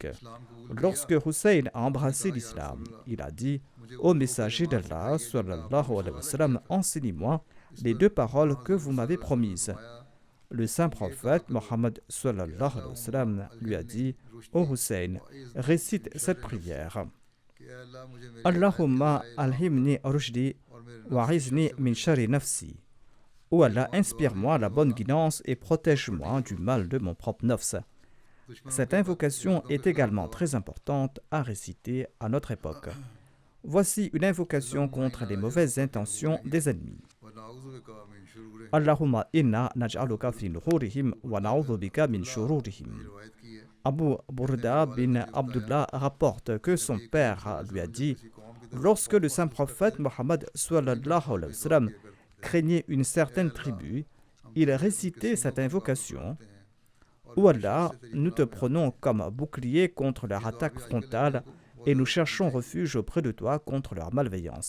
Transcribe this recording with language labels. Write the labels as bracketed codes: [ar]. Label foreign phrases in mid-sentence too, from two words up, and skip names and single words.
[fr] Lorsque Hussein a embrassé l'islam, il a dit: Ô messager d'Allah, [ar] صلى الله عليه وسلم, [fr] enseignez-moi les 2 paroles que vous m'avez promises. Le saint prophète Mohammed [ar] صلى الله عليه وسلم [fr] lui a dit: Ô Hussein, récite cette prière. [ar] اللهم ألهمني رشدي وأعذني من شر نفسي. [fr] Ô Allah, inspire-moi la bonne guidance et protège-moi du mal de mon propre nafs. Cette invocation est également très importante à réciter à notre époque. Voici une invocation contre les mauvaises intentions des ennemis. [ar] اللهم إنا نجعلك في نحورهم ونعوذ بك من شرورهم. [fr] Abu Burda bin Abdullah rapporte que son père lui a dit: Lorsque le saint prophète Mohammed [ar] صلى الله عليه وسلم [fr] craignait une certaine tribu, il récitait cette invocation: Ô Allah, nous te prenons comme bouclier contre leur attaque frontale et nous cherchons refuge auprès de toi contre leur malveillance.